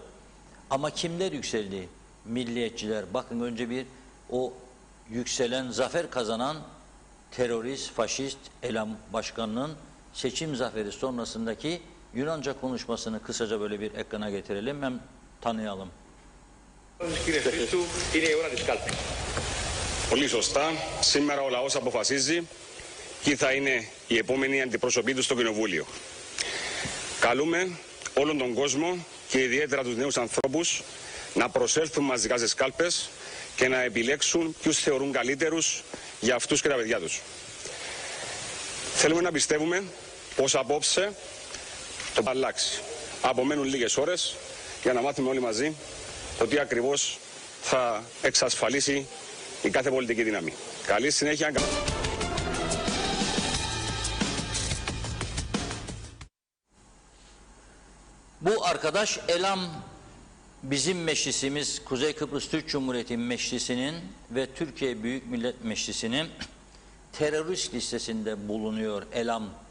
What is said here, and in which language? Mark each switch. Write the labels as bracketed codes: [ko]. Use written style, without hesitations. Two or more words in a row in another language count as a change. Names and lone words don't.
[tr] Ama kimler yükseldi? Milliyetçiler. Bakın önce bir o yükselen, zafer kazanan terörist, faşist Elam Başkanı'nın seçim zaferi sonrasındaki Yunanca konuşmasını kısaca böyle bir ekrana getirelim. Hem tanıyalım. [el] Κύριε Χρήστου, είναι η ώρα της κάλπης. Πολύ σωστά. Σήμερα ο λαός αποφασίζει ποιοι θα είναι οι επόμενοι αντιπρόσωποι του στο Κοινοβούλιο. Καλούμε όλον τον κόσμο και ιδιαίτερα τους νέους ανθρώπους να προσέλθουν μαζικά στις κάλπες και να επιλέξουν ποιους θεωρούν καλύτερους για αυτούς και τα παιδιά τους. Θέλουμε να πιστεύουμε πως απόψε το θα αλλάξει. Απομένουν λίγες ώρες για να μάθουμε όλοι μαζί το τι ακριβώς θα εξασφαλίσει η κάθε πολιτική δύναμη. Καλή συνέχεια. [tr] Bu arkadaş Elam, bizim meclisimiz, Kuzey Kıbrıs Türk Cumhuriyeti Meclisi'nin ve Türkiye Büyük Millet Meclisi'nin terörist listesinde bulunuyor Elam.